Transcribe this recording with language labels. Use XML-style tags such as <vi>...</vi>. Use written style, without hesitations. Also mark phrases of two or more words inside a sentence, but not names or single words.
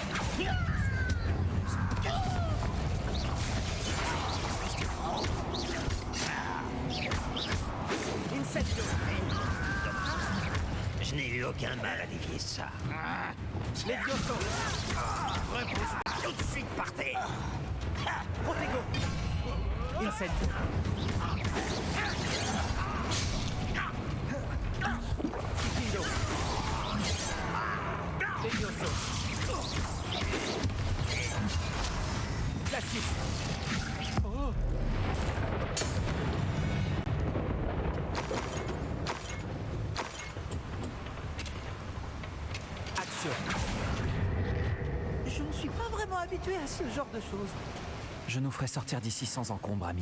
<fr>Incendio. Je n'ai eu aucun mal à dévier ça. Levioso. Repousse tout de suite par terre. Protego. Incendio. Tifido. Levioso. Glacius. Oh. Action. Je ne suis pas vraiment habitué à ce genre de choses. Je nous ferai sortir d'ici sans encombre, Amit.</fr>